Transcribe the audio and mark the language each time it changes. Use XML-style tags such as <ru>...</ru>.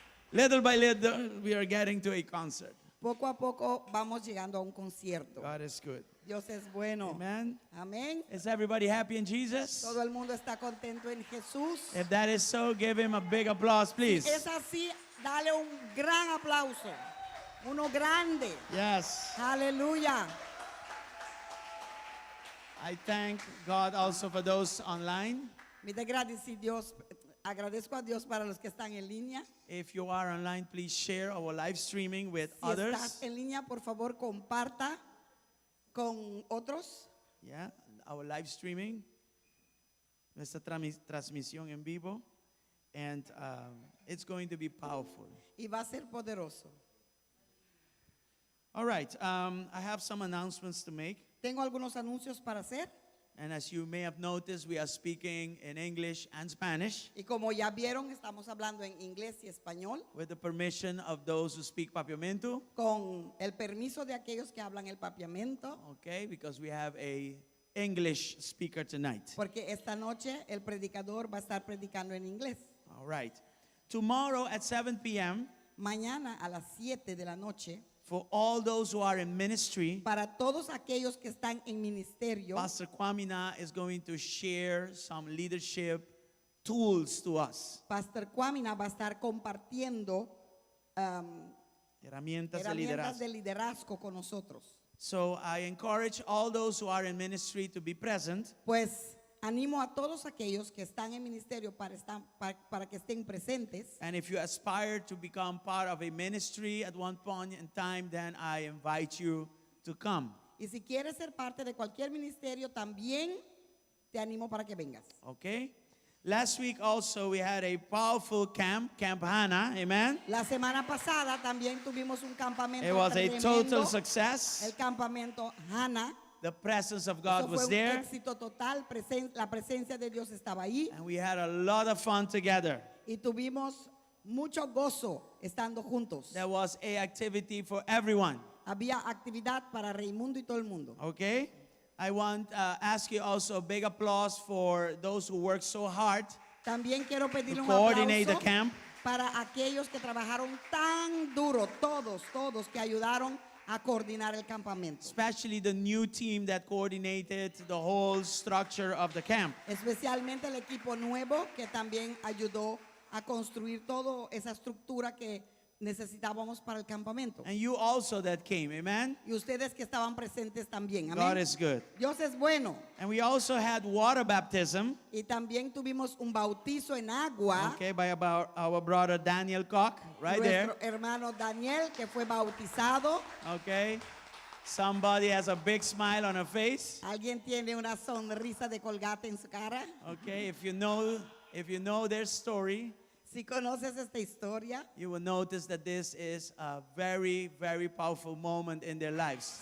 <en>Little by little we are getting to a concert.</en> <es>Poco a poco vamos llegando a un concierto.</es> <en>God is good.</en> <es>Dios es bueno.</es> <en>Amen.</en> <es>Amén.</es> <en>Is everybody happy in Jesus?</en> <es>Todo el mundo está contento en Jesús.</es> <en>If that is so, give him a big applause, please.</en> <es>Es así, dale un gran aplauso. Uno grande.</es> <en>Yes.</en> <es>Aleluya.</es> <en>I thank God also for those online.</en> <es>Me da agradezco a Dios para los que están en línea.</es> <en>If you are online, please share our live streaming with</en> <es>Si</es> <en>others.</en> <es>estás en línea, por favor, comparta con otros.</es> <en>Yeah, our live streaming.</en> <es>Nuestra transmisión en vivo.</es> <en>And it's going to be powerful.</en> <es>Y va a ser poderoso.</es> <en>All right, I have some announcements to make.</en> <es>Tengo algunos anuncios para hacer.</es> <en>And as you may have noticed, we are speaking in English and Spanish</en> <es>Y como ya vieron, estamos hablando en inglés y español.</es> <en>with the permission of those who speak Papiamento.</en> <es>Con el permiso de aquellos que hablan el papiamento.</es> <en>Okay, because we have a English speaker tonight.</en> <es>Porque esta noche el predicador va a estar predicando en inglés.</es> <en>All right. Tomorrow at 7 p.m.,</en> <es>Mañana a las 7 de la noche,</es> <en>for all those who are in ministry,</en> <es>para todos aquellos que están en ministerio,</es> <en>Pastor Kwamina is going to share some leadership tools to us.</en> <es>Pastor Kwamina va a estar compartiendo Herramientas de herramientas de liderazgo. liderazgo con nosotros.</es> <en>So I encourage all those who are in ministry to be present.</en> <es>Pues animo a todos aquellos que están en ministerio para que estén presentes.</es> <en>And if you aspire to become part of a ministry at one point in time, then I invite you to come.</en> <es>Y si quieres ser parte de cualquier ministerio, también te animo para que vengas.</es> <en>Okay? Last week also we had a powerful camp, Camp Hannah, amen?</en> <es>La semana pasada también tuvimos un campamento</es> <en>It was a</en> <es>tremendo,</es> <en>total success.</en> <es>el campamento Hannah.</es> <en>The presence of</en> <es>Eso</es> <en>God</en> <es>fue</es> <en>was</en> <es>un</es> <en>there.</en> <es>éxito total, la presencia de Dios estaba ahí</es> <en>And we had a lot of fun together.</en> <es>y tuvimos mucho gozo estando juntos.</es> <en>There was a activity for everyone.</en> <es>Había actividad para Raimundo y todo el mundo.</es> <en>Okay? I want to ask you also a big applause for those who worked so hard</en> <es>También quiero pedirle</es> <en>to</en> <es>un</es> <en>coordinate the</en> <es>aplauso</es> <en>camp.</en> <es>para aquellos que trabajaron tan duro, todos que ayudaron a coordinar el campamento.</es> <en>Especially the new team that coordinated the whole structure of the camp.</en> <es>Especialmente el equipo nuevo que también ayudó a construir toda esa estructura que necesitábamos para el campamento.</es> <en>And you also that came, amen?</en> <es>Y ustedes que estaban presentes también.</es> <en>God</en> <es>Amén.</es> <en>is good.</en> <es>Dios es bueno.</es> <en>And we also had water baptism,</en> <es>Y también tuvimos un bautizo en agua.</es> <en>okay, by our brother Daniel Koch, right there.</en> <es>Nuestro hermano Daniel que fue bautizado.</es> <en>Okay. Somebody has a big smile on her face.</en> <es>Alguien tiene una sonrisa de colgate en su cara.</es> <en>Okay, if you know their story,</en> <es>Si conoces esta historia,</es> <en>you will notice that this is a very, very powerful moment in their lives.</en>